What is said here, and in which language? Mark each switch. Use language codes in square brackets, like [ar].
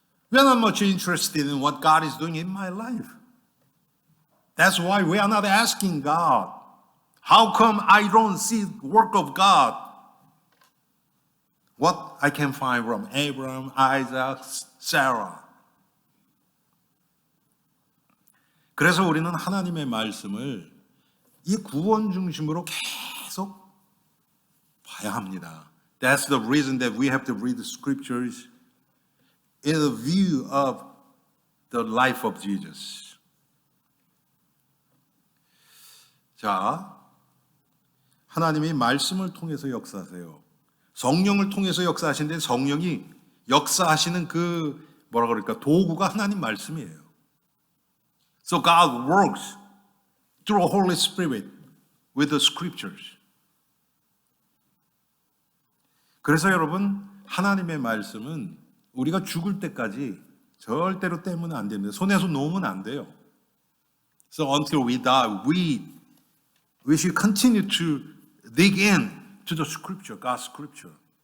[en] We're not much interested in what God is doing in my life. That's why we are not asking God, how come I don't see the work of God? What I can find from Abraham, Isaac, Sarah. [ko] 그래서 우리는 하나님의 말씀을 이 구원 중심으로 계속 봐야 합니다. [en] That's the reason that we have to read the scriptures in the view of the life of Jesus. [ko] 자, 하나님이 말씀을 통해서 역사하세요. 성령을 통해서 역사하시는데 성령이 역사하시는 그 뭐라 그럴까 도구가 하나님 말씀이에요. [en] So God works through the Holy Spirit with the scriptures. [ko] 그래서 여러분 하나님의 말씀은 우리가 죽을 때까지 절대로 떼면 안 됩니다. 손에서 놓으면 안 돼요. [en] So until we die, we should continue to dig in to the scripture, God's scripture.